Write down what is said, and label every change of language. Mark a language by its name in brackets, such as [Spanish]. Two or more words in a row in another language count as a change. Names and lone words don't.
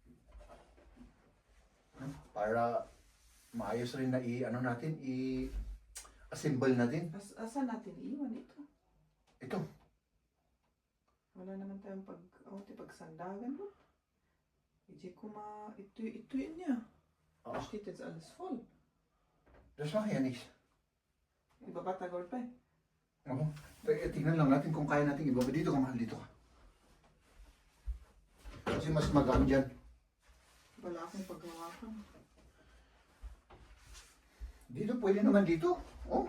[Filipino] Para maayos rin na assemble natin. Asa natin iwan ito? Ito. Wala naman tayong pagsandagan mo. Ito yun niya. Ah. [German] Steht jetzt alles voll. Das macht ja nichts. [Filipino] Ibaba tagol pa eh. Oo. Tingnan lang natin kung kaya natin ibaba. Dito ka, mahal, dito ka. Kasi mas magaan dyan. Wala akong paghawakan. Dito, pwede naman dito. Oh.